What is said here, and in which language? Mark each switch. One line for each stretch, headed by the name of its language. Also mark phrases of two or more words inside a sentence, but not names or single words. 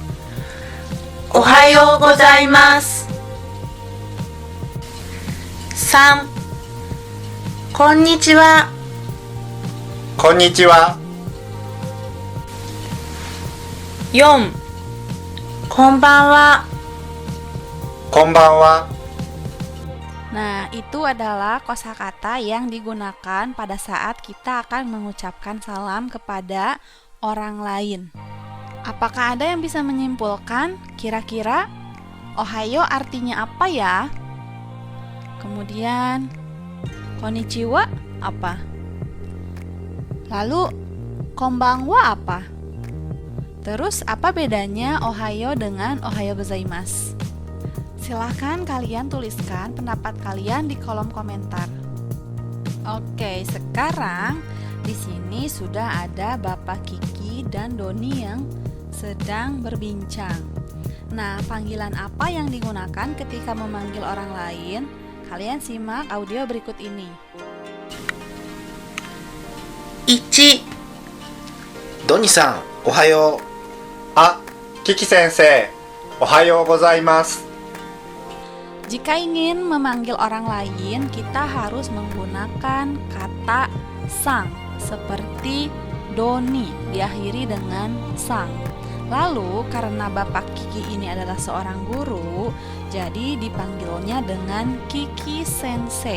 Japanese: おはようございます。3. こんにちは。こんにちは。 4. こんばんは。こんばんは。
Indonesian: Nah, itu adalah kosakata yang digunakan pada saat kita akan mengucapkan salam kepada orang lain. Apakah ada yang bisa menyimpulkan kira-kira ohayo artinya apa ya? Kemudian konnichiwa apa? Lalu konbanwa apa? Terus apa bedanya ohayo dengan
Japanese: おはようございます?
Indonesian: Silahkan kalian tuliskan pendapat kalian di kolom komentar. Oke, sekarang di sini sudah ada Bapak Kiki dan Doni yang sedang berbincang. Nah, panggilan apa yang digunakan ketika memanggil orang lain? Kalian simak audio berikut ini. 1.
Japanese: ドニさん、おはよう。あ、キキ先生、おはようございます。
Indonesian: Jika ingin memanggil orang lain, kita harus menggunakan kata sang, seperti Doni diakhiri dengan sang. Lalu karena Bapak Kiki ini adalah seorang guru, jadi dipanggilnya dengan Kiki Sensei.